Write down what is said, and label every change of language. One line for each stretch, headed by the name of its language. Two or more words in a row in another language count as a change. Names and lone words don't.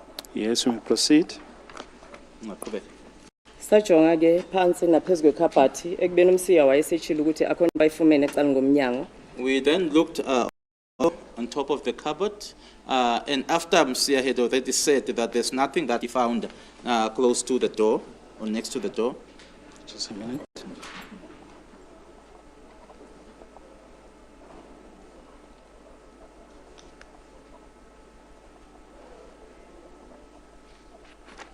English: Yes, we may proceed.
Xhosa: Ungaqhubeka. Sajonga ke phansi naphezu kwekhabhathi ekubeni umsiya wayesetshile ukuthi akhona bayifumene ecala ngomnyango.
English: We then looked on top of the cupboard, and after Msia had already said that there's nothing that he found close to the door or next to the door. Just a minute. Yes,